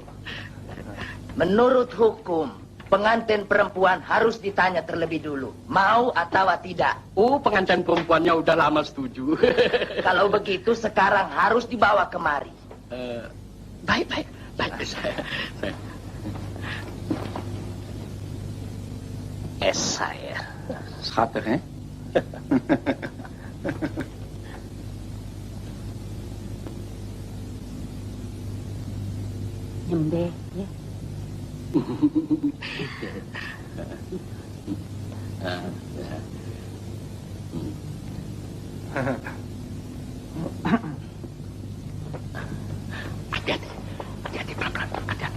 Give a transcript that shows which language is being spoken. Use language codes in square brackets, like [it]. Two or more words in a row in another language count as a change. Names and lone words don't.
[id] Menurut hukum, pengantin perempuan harus ditanya terlebih dulu, mau atau tidak. Oh, pengantin perempuannya udah lama setuju. Kalau begitu, sekarang harus dibawa kemari. Baik. Saya. [nl] Schattig, hè? Nyembe, [id] ya. Hati-hati, pelan-pelan, hati-hati.